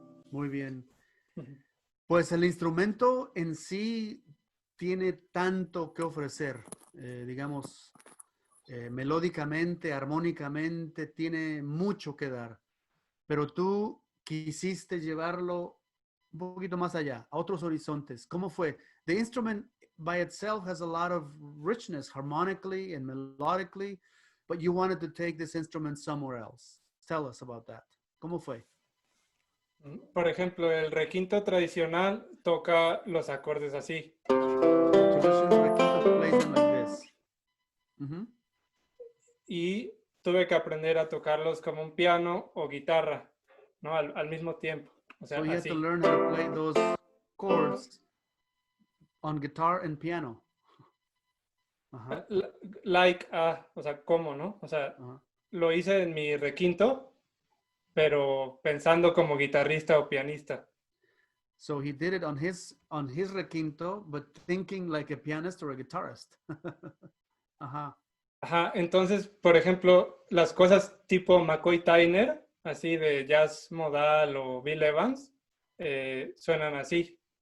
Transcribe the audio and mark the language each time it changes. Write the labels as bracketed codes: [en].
[es] Muy bien. Pues el instrumento en sí tiene tanto que ofrecer, digamos, melódicamente, armónicamente, tiene mucho que dar. Pero tú quisiste llevarlo un poquito más allá, a otros horizontes. ¿Cómo fue? [en] the instrument by itself has a lot of richness harmonically and melodically, but you wanted to take this instrument somewhere else. Tell us about that. [es] ¿Cómo fue? Por ejemplo, el requinto tradicional toca los acordes así. [en] Traditional requinto plays them like this. Mhm. [es] Y tuve que aprender a tocarlos como un piano o guitarra, ¿no? Al mismo tiempo. O sea, [en] So you had [es] así. [en] to learn how to play those chords on guitar and piano. Ajá, [es] Like, o sea, ¿cómo, no? O sea, ajá. lo hice en mi requinto, pero pensando como guitarrista o pianista. [en] So he did it on his requinto, but thinking like a pianist or a guitarist. Ajá. [es] Ajá, entonces, por ejemplo, las cosas tipo McCoy Tyner, así de jazz modal o Bill Evans, suenan así.